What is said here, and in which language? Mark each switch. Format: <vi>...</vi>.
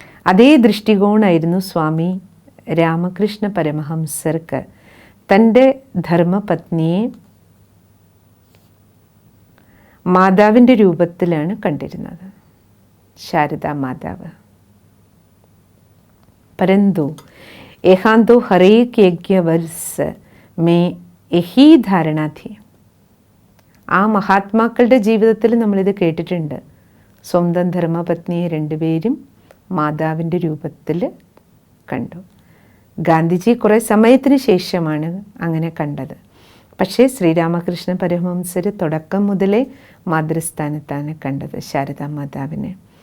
<ml>അതേ ദൃഷ്ടികോണായിരുന്നു സ്വാമി രാമകൃഷ്ണ പരമഹംസർക്ക് തൻ്റെ ധർമ്മപത്നിയെ മാതാവിൻ്റെ രൂപത്തിലാണ് കണ്ടിരുന്നത്, ശാരദാ മാതാവ്.</ml> <hi>परंतु यहाँ तो हरेक यज्ञ वर्ष में यही धारणा थी.</hi> <ml>ആ മഹാത്മാക്കളുടെ ജീവിതത്തിൽ നമ്മളിത് കേട്ടിട്ടുണ്ട്. സ്വന്തം ധർമ്മപത്നിയെ രണ്ടുപേരും മാതാവിൻ്റെ രൂപത്തിൽ കണ്ടു. ഗാന്ധിജി കുറേ സമയത്തിന് ശേഷമാണ് അങ്ങനെ കണ്ടത്. പക്ഷേ ശ്രീരാമകൃഷ്ണ പരമഹംസർ തുടക്കം മുതലേ മാതൃസ്ഥാനത്താണ് കണ്ടത്, ശാരദാ മാതാവിനെ.</ml>